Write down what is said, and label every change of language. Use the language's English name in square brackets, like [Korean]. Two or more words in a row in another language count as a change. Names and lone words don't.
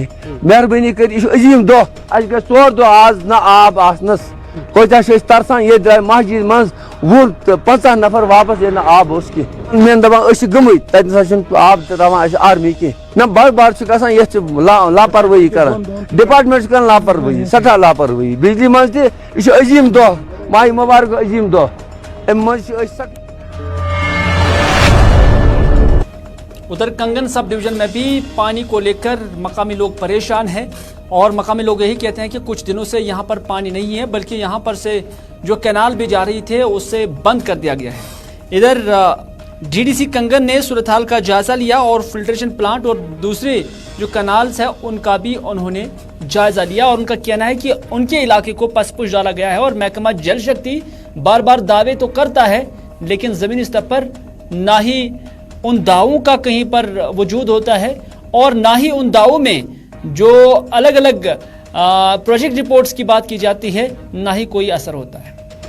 [Kashmiri] مہربٲنی کٔرِتھ یہِ چھُ عظیٖم دۄہ، اَسہِ گٔے ژور دۄہ آز نہ آب آسنَس، کوٗتاہ چھِ أسۍ ترسان، ییٚتہِ درٛاے مسجد منٛز 20 تہٕ 50 نفر واپس ییٚلہِ نہٕ آب اوس کینٛہہ۔ مےٚ دَپان أسۍ چھِ گٔمٕتۍ، تَتہِ نَسا چھُنہٕ آب تہِ تراوان اَسہِ آرمی کینٛہہ، نہ بڑ بار چھُ گژھان، یَتھ چھِ لاپروٲہی کران، ڈپارٹمنٹ چھُ کران لاپروٲہی، سٮ۪ٹھاہ لاپروٲہی۔ بجلی منٛز تہِ یہِ چھُ عظیٖم دۄہ، ماہِ مُبارک عظیٖم دۄہ، اَمہِ منٛز چھِ أسۍ [Hindi] उधर कंगन [English] sub division [Hindi] में भी पानी को लेकर मकामी लोग परेशान हैं और मकामी लोग यही कहते हैं कि कुछ दिनों से यहाँ पर पानी नहीं है, बल्कि यहाँ पर से जो कैनाल भी जा रही थे उससे बंद कर दिया गया है। इधर DDC कंगन ने सूरत हाल का जायजा लिया और [English] filtration plant [Hindi] और दूसरे जो कैनाल्स है उनका भी उन्होंने जायजा लिया और उनका कहना है कि उनके इलाके को पसपुश डाला गया है और महकमा जल शक्ति बार बार दावे तो करता है लेकिन ज़मीनी स्तर पर ना ही उन दावों का कहीं पर वजूद होता है और ना ही उन दावों में जो अलग अलग [English] project reports [Hindi] की बात की जाती है ना ही कोई असर होता है।